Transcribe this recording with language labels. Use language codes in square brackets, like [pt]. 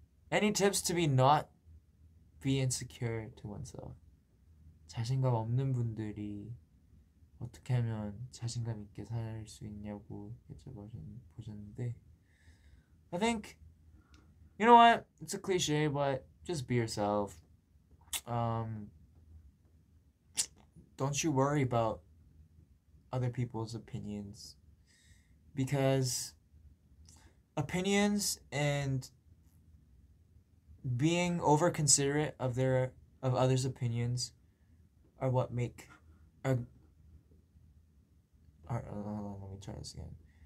[en] Any tips to not be insecure to oneself? [ko] 자신감 없는 분들이 어떻게 하면 자신감 있게 살 수 있냐고 여쭤보셨는데 [en] I think, you know what? It's a cliche, but just be yourself. Don't you worry about other people's opinions, because opinions and being over considerate of others' opinions are what make let me try this again.